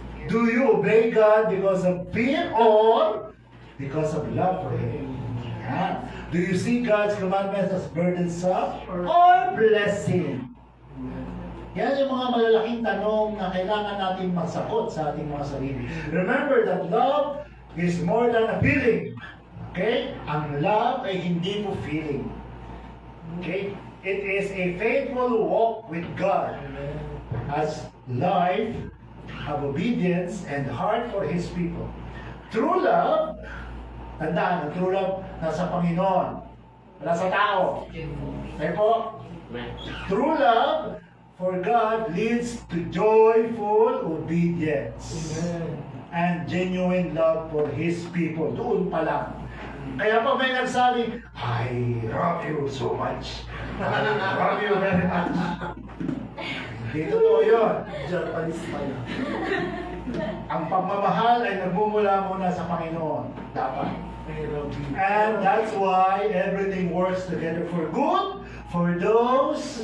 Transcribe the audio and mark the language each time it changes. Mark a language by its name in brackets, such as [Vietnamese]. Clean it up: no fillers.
[English] Do you obey God because of fear or because of love for Him? Yan. Do you see God's commandments as burdensome or blessing? [Filipino] Yan yung mga malalaking tanong na kailangan natin masagot sa ating mga sarili. [English] Remember that love is more than a feeling. Okay? [Filipino] Ang love ay hindi po feeling. [English] Okay? It is a faithful walk with God as life of obedience and heart for His people. [Filipino] True love, tandaan, ang true love nasa Panginoon, wala sa tao. [English] Okay po? True love for God leads to joyful obedience and genuine love for His people. [Filipino] Doon pa lang. Kaya pag may nagsabi, [English] I love you so much. I love you very much. [Filipino] Hindi totoo yun. Japanese pa yun. Ang pagmamahal ay nagmumula muna sa Panginoon. Dapat. [English] And that's why everything works together for good for those